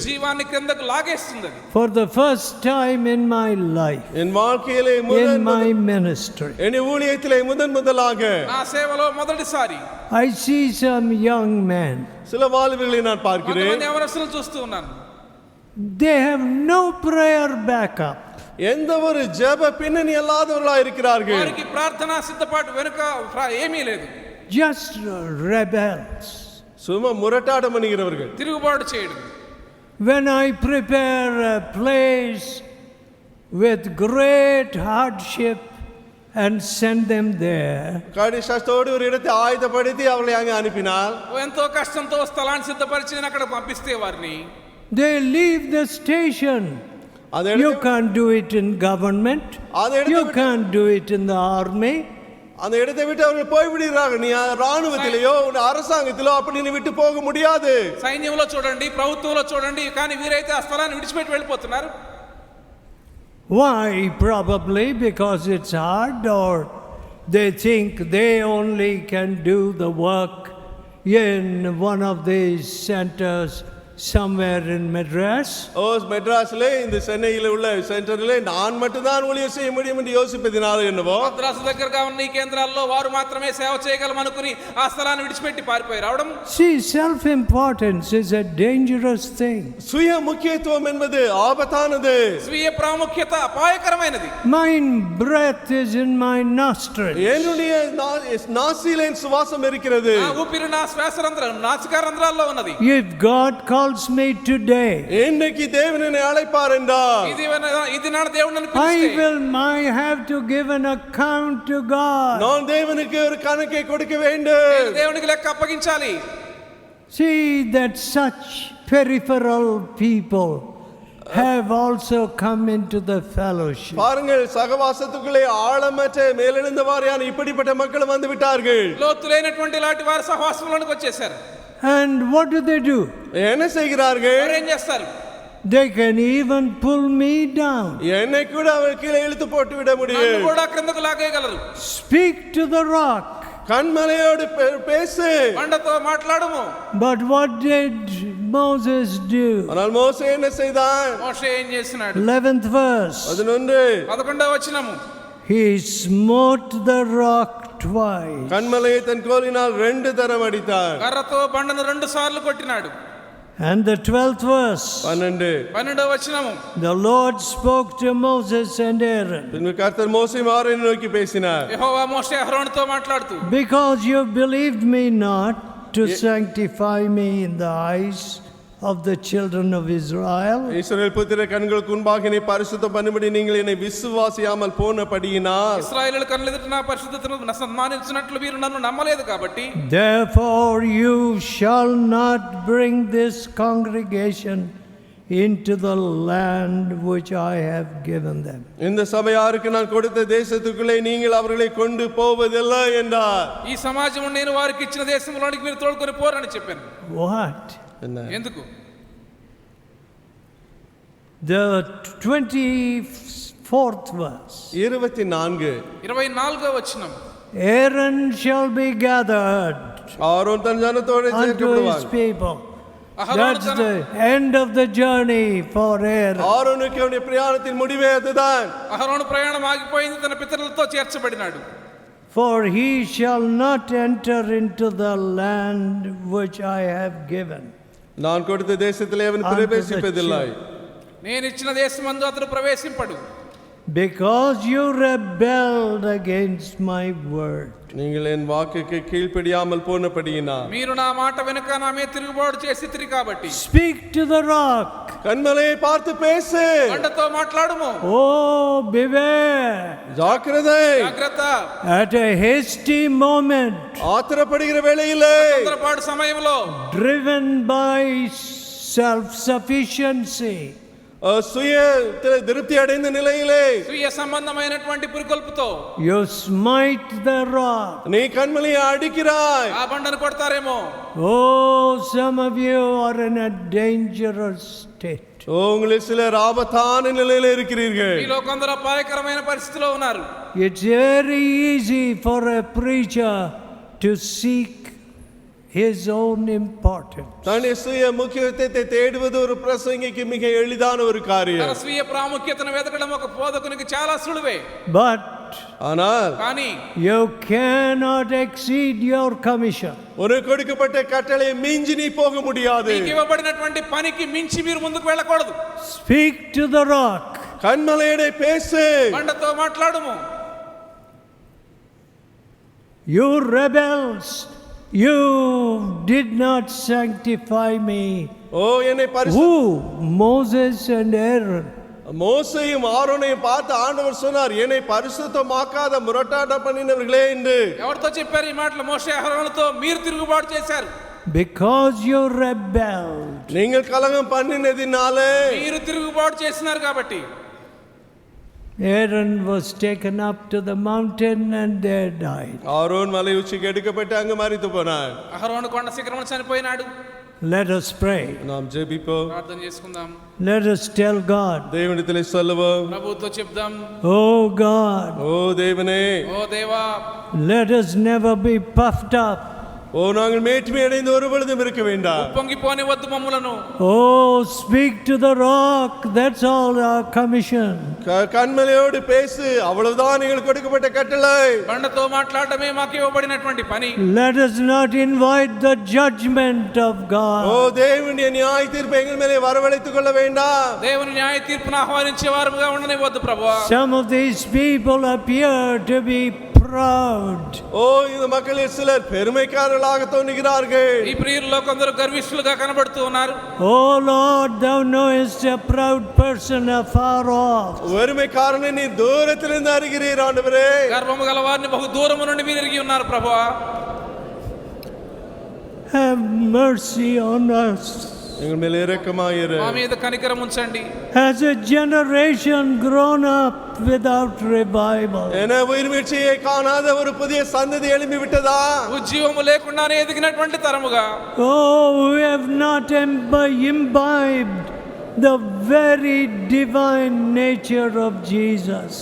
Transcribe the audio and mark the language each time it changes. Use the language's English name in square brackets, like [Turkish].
[Telugu] జీవాన్ని కిందకు లాగేస్తుంది. [English] For the first time in my life, [Tamil] என் வாழ்க்கையிலே [English] in my ministry, [Tamil] என் ஊழியத்திலே முதலாக [Telugu] నా సేవలో మొదటిసారి [English] I see some young men. [Tamil] சில வாலிபர்களை நான் பார்க்கிறேன். [Telugu] కొంతమంది యవనస్తులను చూస్తూ ఉన్నాను. [English] They have no prayer backup. [Tamil] எந்த ஒரு ஜெப பின்னணி இல்லாதவர்களாக இருக்கிறார்கள். [Telugu] వారికి ప్రార్థనా సిద్ధపాటు వెనుక ఏమీ లేదు. [English] Just rebels. [Tamil] சும்மா முரட்டாட்டம் பண்ணுகிறவர்கள். [Telugu] తిరుగుబాటు చేయడం. [English] When I prepare a place with great hardship and send them there, [Tamil] கடினத்தோடு ஒரு இடத்தை ஆயத்தப்படுத்தி அவர்களை அங்கே அனுப்பினால், [Telugu] ఎంతో కష్టంతో స్థలాన్ని సిద్ధపరిచి నేను అక్కడ పంపిస్తే వారిని [English] they leave the station. You can't do it in government. You can't do it in the army. [Tamil] அந்த இடத்தை விட்டு அவர்கள் போய் விடுகிறார்கள். நீ ராணுவத்திலேயோ அரசாங்கத்திலோ அப்படி நீ விட்டு போக முடியாது. [Telugu] సైన్యంలో చూడండి, ప్రభుత్వంలో చూడండి, కానీ వీరైతే ఆ స్థలాన్ని విడిచిపెట్టి వెళ్ళిపోతున్నారు. [English] Why? Probably because it's hard, or they think they only can do the work in one of these centers somewhere in Madras. [Tamil] மெட்ராஸ்ல இந்த சென்னையில் உள்ள சென்டர்ல நான் மட்டும் தான் ஊழியம் செய்ய முடியும் என்று யோசிப்பதினால என்னவோ, [Telugu] మద్రాసు దగ్గరగా ఉన్న ఈ కేంద్రాల్లో వారు మాత్రమే సేవ చేయగలం అనుకుని ఆ స్థలాన్ని విడిచిపెట్టి పారిపోయి రావడం. [English] See, self importance is a dangerous thing. [Tamil] சுய முக்கியத்துவம் என்பது ஆபத்தானது. [Telugu] స్వీయ ప్రాముఖ్యత అపాయకరమైనది. [English] My breath is in my nostril. [Tamil] என்னுடைய நாசியிலே சுவாசம் இருக்கிறது. [Telugu] ఆ ఊపిరి నా శ్వాస రంధ్రం నాసికా రంధ్రాల్లో ఉన్నది. [English] If God calls me today, [Tamil] இன்னைக்கு தேவன் என்னை அழைப்பார் என்றால், [Telugu] ఇది నా దేవుడు నన్ను [English] I have to give an account to God. [Tamil] நான் தேவனுக்கு ஒரு கணக்கை கொடுக்க வேண்டும். [Telugu] దేవునికి లెక్క అప్పగించాలి. [English] See that such peripheral people have also come into the fellowship. [Tamil] பாருங்கள், சகவாசத்துக்குள்ளே ஆழமற்ற மேலெழுந்த வாரியான இப்படிப்பட்ட மக்கள் வந்து விட்டார்கள். [Telugu] లోతు లేనటువంటి ఇలాంటి వారు సహవాసంలోనికి వచ్చేసారు. [English] And what do? [Tamil] என்ன செய்கிறார்கள்? [Telugu] ఏం చేస్తారు? [English] They can even pull me down. [Tamil] என்னை கூட அவர் கீழே இழுத்து போட்டு விட முடியும். [Telugu] నన్ను కూడా క్రిందకు లాగేయగలరు. [English] Speak to the rock. [Tamil] கண்மலையோடு பேசு. [Telugu] బండతో మాట్లాడము. [English] But what did Moses do? [Tamil] ஆனால் மோசே என்ன செய்தான்? [Telugu] మోషే ఏం చేసినాడు? [English] 11th verse. [Tamil] 11వ వచనము. [English] He smote the rock twice. [Tamil] கண்மலையை தன் கோலினால் 2 தரம் அடித்தார். [Telugu] కర్రతో బండను 2 సార్లు కొట్టినాడు. [English] And the 12th verse. [Telugu] 12వ వచనము. [English] The Lord spoke to Moses and Aaron. [Tamil] பின்பு கர்த்தர் மோசே ஆரோனை நோக்கி பேசினார். [Telugu] యెహోవా మోషే అహరోనుతో మాట్లాడుతూ, [English] Because you believed me not to sanctify me in the eyes of the children of Israel. [Tamil] இஸ்ரவேல் புத்திர கண்களுக்கு முன்பாக என்னை பரிசுத்தம் பண்ணும்படி நீங்கள் என்னை விசுவாசியாமல் போனபடியினால், [Telugu] ఇశ్రాయేలు కన్నుల ఎదుట నా పరిశుద్ధతను సన్మానించినట్లు మీరు నన్ను నమ్మలేదు కాబట్టి, [English] Therefore you shall not bring this congregation into the land which I have given them. [Tamil] இந்த சபையாருக்கு நான் கொடுத்த தேசத்துக்குள்ளே நீங்கள் அவர்களை கொண்டு போவதில்லை என்றார். [Telugu] ఈ సమాజం నేను వారికి ఇచ్చిన దేశంలోనికి మీరు తోడుకొని పోరని చెప్పాను. [English] What? [Telugu] ఎందుకు? [English] The 24th verse. [Telugu] 24వ వచనం. [English] Aaron shall be gathered [Tamil] Aaron than ஜனத்தோடு [English] unto his [Tamil] சேர்க்கப்படுவான். [English] people. That's the end of the journey for Aaron. [Tamil] ஆரோனுக்கு அவனுடைய பிரயாணத்தின் முடிவே அதுதான். [Telugu] అహరోను ప్రయాణం ఆగిపోయింది, తన పితరులతో చేర్చబడినాడు. [English] For he shall not enter into the land which I have given. [Tamil] நான் கொடுத்த தேசத்திலே அவன் பிரவேசிப்பதில்லை. [Telugu] నేను ఇచ్చిన దేశమందు అతడు ప్రవేశింపడు. [English] Because you rebelled against my word. [Tamil] நீங்கள் என் வாக்குக்கு கீழ்ப்படியாமல் போனபடியினால், [Telugu] మీరు నా మాట వెనుక నా మీద తిరుగుబాటు చేసితిరి కాబట్టి. [English] Speak to the rock. [Tamil] கண்மலையை பார்த்து பேசு. [Telugu] బండతో మాట్లాడుము. [English] Oh, beware. [Tamil] ஜாக்கிரதை. [Telugu] జాగ్రత్త. [English] At a hasty moment, [Tamil] ஆத்திரப்படுகிற வேளையிலே, [Telugu] తొందరపాటు సమయంలో, [English] driven by self-sufficiency, [Tamil] சுய திருப்தி அடைந்த நிலையிலே, [Telugu] స్వీయ సంబంధమైనటువంటి పురికొల్పుతో [English] you smite the rock. [Tamil] நீ கண்மலையை அடிக்கிறாய். [Telugu] ఆ బండను కొడతారేమో. [English] Oh, some of you are in a dangerous state. [Tamil] உங்களில் சிலர் ஆபத்தான நிலையில இருக்கிறீர்கள். [Telugu] మీలో కొందరు అపాయకరమైన పరిస్థితిలో ఉన్నారు. [English] It's very easy for a preacher to seek his own importance. [Tamil] தன்னுடைய சுய முக்கியத்துவத்தை தேடுவது ஒரு பிரசங்கிக்கு மிக எளிதான ஒரு [Telugu] తన [Tamil] காரியம். [Telugu] స్వీయ ప్రాముఖ్యతను వెతకడం ఒక బోధకునికి చాలా సులువే. [English] But [Tamil] ஆனால் [Telugu] కానీ [English] you cannot exceed your commission. [Tamil] உனக்கு கொடுக்கப்பட்ட கட்டளை மிஞ்சி நீ போக முடியாது. [Telugu] మీకు ఇవ్వబడినటువంటి పనికి మించి మీరు ముందుకు వెళ్ళకూడదు. [English] Speak to the rock. [Tamil] கன்மலையிலே பேசு. [Telugu] బండతో మాట్లాడుము. [English] You rebels, you did not sanctify me. [Tamil] ஓ என்னை பரிசு. [English] Who? Moses and Aaron. [Tamil] மோசேயும் ஆரோனையும் பார்த்து ஆண்டவர் சொன்னார், என்னை பரிசுத்தமாக்காத முரட்டாட்டம் பண்ணினவர்களே என்று. [Telugu] ఎవరితో చెప్పారు ఈ మాటలు? మోషే అహరోనుతో మీరు తిరుగుబాటు చేశారు. [English] Because you rebelled. [Tamil] நீங்கள் கலகம் பண்ணினதினாலே [Telugu] మీరు తిరుగుబాటు చేసినారు కాబట్టి. [English] Aaron was taken up to the mountain and there died. [Tamil] Aaron மலை உச்சிக்கு எடுக்கப்பட்டு அங்கு மரித்து போனார். [Telugu] అహరోను కొండ శిఖరమున చనిపోయినాడు. [English] Let us pray. [Tamil] நாம் ஜெபிப்போம். [Telugu] ప్రార్థన చేసుకుందాం. [English] Let us tell God, [Tamil] தேவனிடத்திலே சொல்லுவோம். [Telugu] ప్రభువుతో చెప్దాం. [English] Oh God, [Tamil] ஓ தேவனே, [Telugu] ఓ దేవా, [English] let us never be puffed up. [Tamil] ஓ நாங்கள் மேன்மை அடைந்து ஒரு பொழுதும் இருக்க வேண்டாம். [Telugu] పొంగిపోని వద్దు మమ్ములను. [English] Oh, speak to the rock. That's all our commission. [Tamil] கன்மலையோடு பேசு, அவ்வளவுதான் எங்களுக்கு கொடுக்கப்பட்ட கட்டளை. [Telugu] బండతో మాట్లాడమే మాకు ఇవ్వబడినటువంటి పని. [English] Let us not invite the judgment of O God. [Tamil] தேவனுடைய நியாய தீர்ப்பை எங்கள் மேலே வரவழைத்துக் கொள்ள வேண்டாம். [Telugu] దేవుని న్యాయ తీర్పును ఆహ్వానించే వారుగా ఉండనివ్వద్దు ప్రభువా. [English] Some of these people appear to be proud. [Tamil] ஓ இந்த மக்களில் சிலர் பெருமைக்காரர்களாக தோன்றுகிறார்கள். [Telugu] ఈ ప్రియుల్లో కొందరు గర్విష్ఠులుగా కనబడుతూ ఉన్నారు. [English] Oh Lord, thou knowest a proud person afar off. [Tamil] பெருமைக்காரனை நீ தூரத்திலிருந்து அறிகிறீர் ஆண்டவரே. [Telugu] గర్వము గల వారిని బహు దూరము నుండి మీరు ఎరిగి ఉన్నారు ప్రభువా. [English] Have mercy on us. [Tamil] எங்கள் மேல் இரக்கமாயிரு. [Telugu] మా మీద కనికరం ఉంచండి. [English] Has a generation grown up without revival? [Tamil] என உயிர்மீழ்ச்சியை காணாத ஒரு புதிய சந்ததி எழும்பி விட்டதா? [Telugu] ఉజ్జీవము లేకుండానే ఎదిగినటువంటి తరముగా. [English] Oh, we have not imbibed the very divine nature of Jesus.